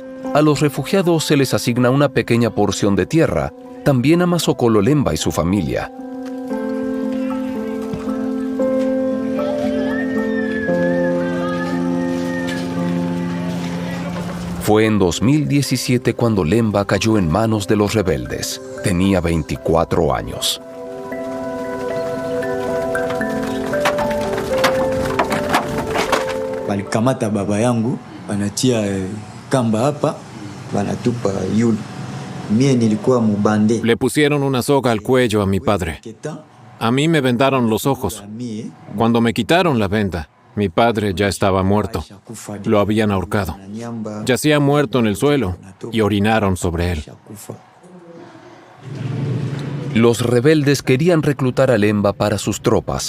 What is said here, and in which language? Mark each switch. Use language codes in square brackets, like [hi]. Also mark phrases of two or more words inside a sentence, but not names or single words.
[es] A los refugiados se les asigna una pequeña porción de tierra, también a Masokolo Lemba y su familia. Fue en 2017 cuando Lemba cayó en manos de los rebeldes. Tenía 24 años. [sw] Walikamata baba yangu, wanatia kamba hapa, wanatupa yule. Mie nilikuwa mubande. [es] Le pusieron una soga al cuello a mi padre. A mí me vendaron los ojos. Cuando me quitaron la venda, mi padre ya estaba muerto. Lo habían ahorcado. Yacía muerto en el suelo y orinaron sobre él. Los rebeldes querían reclutar a Lemba para sus tropas.